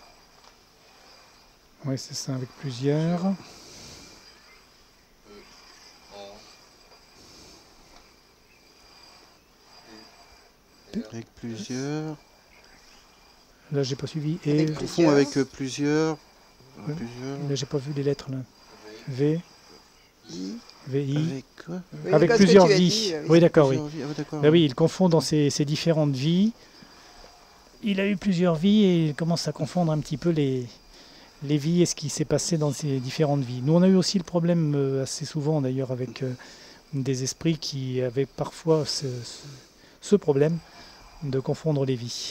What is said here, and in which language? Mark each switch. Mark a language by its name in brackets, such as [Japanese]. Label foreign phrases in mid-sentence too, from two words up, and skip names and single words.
[French] Oui, c'est ça, avec plusieurs. Avec plusieurs. Là, j'ai pas suivi. Avec Et Confond avec plusieurs. Ouais. Plusieurs. là, j'ai pas vu les lettres là. V. I. VI. Avec quoi? Oui, Avec parce que plusieurs tu as vies. dit, Oui, d'accord, oui. Plusieurs vies. Ah ouais, d'accord. Bah oui, il confond dans ses différentes vies. Il a eu plusieurs vies et il commence à confondre un petit peu les vies et ce qui s'est passé dans ces différentes vies. Nous, on a eu aussi le problème assez souvent d'ailleurs avec des esprits qui avaient parfois ce problème de confondre les vies.